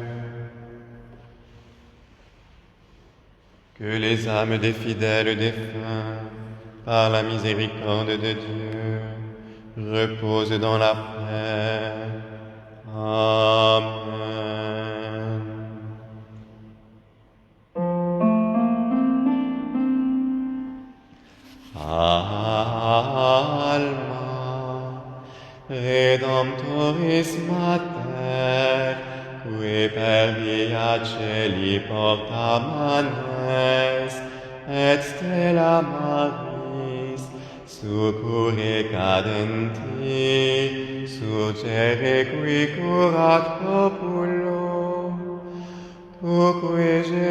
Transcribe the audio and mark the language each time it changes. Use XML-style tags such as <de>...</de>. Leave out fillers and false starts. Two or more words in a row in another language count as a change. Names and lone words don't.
<fr>Que les âmes des fidèles défunts, par la miséricorde de Dieu, repose dans la paix. Amen.</fr> <la>Alma Redemptoris Mater, qui per via celi porta manes, et stella Maris, succurre cadenti, surgere qui curat populo, tu qui</la>